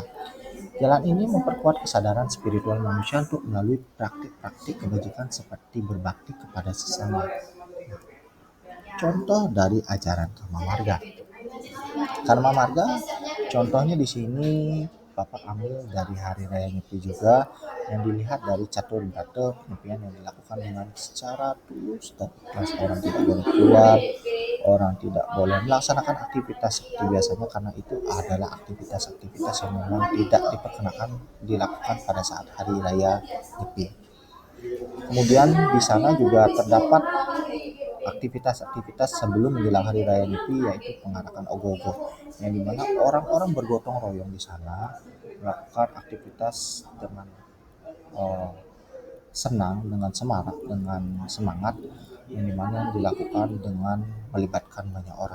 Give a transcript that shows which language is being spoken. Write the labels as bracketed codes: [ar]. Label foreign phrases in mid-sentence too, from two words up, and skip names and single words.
[id] Jalan ini memperkuat kesadaran spiritual manusia untuk melalui praktik-praktik kebajikan seperti berbakti kepada sesama. Contoh dari ajaran Karma Marga. Karma Marga, contohnya di sini Bapak ambil dari Hari Raya Nyepi juga, yang dilihat dari catur brata penyepian yang dilakukan dengan secara tulus dan ikhlas. Orang tidak boleh keluar, orang tidak boleh melaksanakan aktivitas seperti biasanya karena itu adalah aktivitas-aktivitas yang memang tidak diperkenakan dilakukan pada saat Hari Raya Nyepi. Kemudian di sana juga terdapat aktivitas-aktivitas sebelum menjelang Hari Raya Nyepi, yaitu pengarakan ogoh-ogoh, yang dimana orang-orang bergotong royong di sana melakukan aktivitas dengan senang, dengan semarak, dengan semangat, yang dimana dilakukan dengan melibatkan banyak orang.